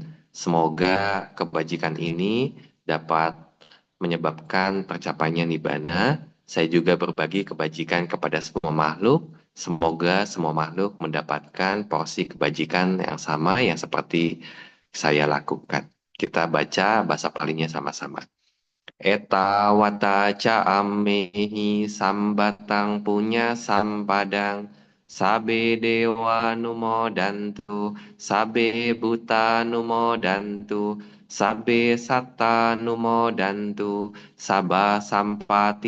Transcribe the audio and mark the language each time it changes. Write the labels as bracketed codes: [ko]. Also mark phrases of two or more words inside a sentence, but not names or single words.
[id] Semoga kebajikan ini dapat menyebabkan tercapainya nibbana. Saya juga berbagi kebajikan kepada semua makhluk. Semoga semua makhluk mendapatkan porsi kebajikan yang sama yang seperti saya lakukan. Kita baca bahasa Palinya sama-sama. [pi] Eta wata ca ammehi sambatang punya sampadang. Sabe dewa numo dantu, sabe buta numo dantu, sabe satta numo dantu, sabah sampati